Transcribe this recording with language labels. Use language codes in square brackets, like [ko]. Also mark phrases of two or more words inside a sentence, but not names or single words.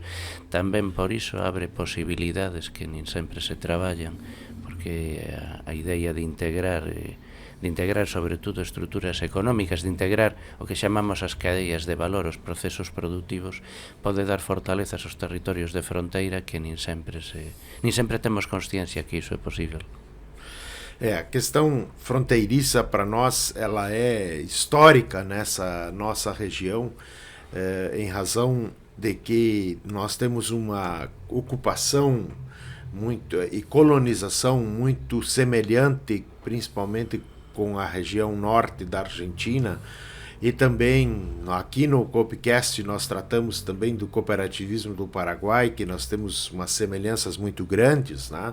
[gl] Tamén por iso abre posibilidades que nin sempre se traballan, porque a idea de integrar sobre todo estruturas económicas, de integrar o que chamamos as cadeas de valor, os procesos productivos, pode dar fortalezas aos territorios de fronteira que nin sempre temos consciencia que iso é posible. [pt] A questão fronteiriça para nós ela é histórica nessa nossa região, em razão de que nós temos uma ocupação e colonização muito semelhante, principalmente com a região norte da Argentina, e também aqui no Coopcast nós tratamos também do cooperativismo do Paraguai, que nós temos umas semelhanças muito grandes, né?